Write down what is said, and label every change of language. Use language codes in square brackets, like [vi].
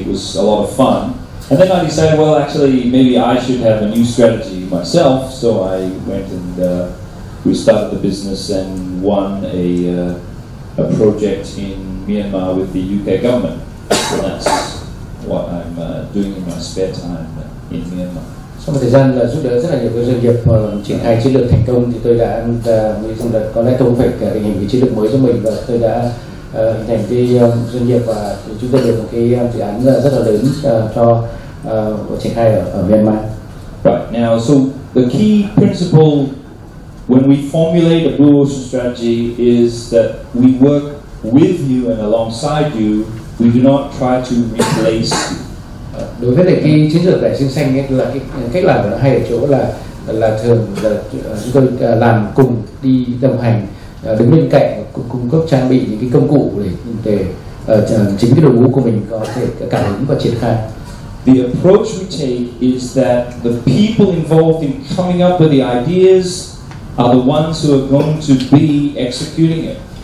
[en] It was a lot of fun. And then I decided, well, actually, maybe I should have a new strategy myself. So I went and we started the business and won a project in Myanmar with the UK government. So that's what I'm doing in my spare time in Myanmar. [vi] Sau một thời gian là giúp đỡ rất là nhiều các doanh nghiệp triển khai chiến lược thành công, thì tôi đã nghĩ rằng là có lẽ tôi cũng phải định hình cái chiến lược mới cho mình, và tôi đã hình thành cái doanh nghiệp và chúng tôi được một cái dự án rất là lớn cho triển khai ở Myanmar. [en] Right, now, so the key principle when we formulate a blue ocean strategy is that we work with you and alongside you. We do not try to replace you. [vi] Đối với lại cái chiến lược đại dương xanh ấy, là cái cách làm của nó hay ở chỗ là thường là chúng tôi làm cùng đi đồng hành, đứng bên cạnh cung cấp trang bị những cái công cụ để chính cái đội ngũ của mình có thể cảm hứng và triển khai. [en] The approach we take is that the people involved in coming up with the ideas are the ones who are going to be executing it.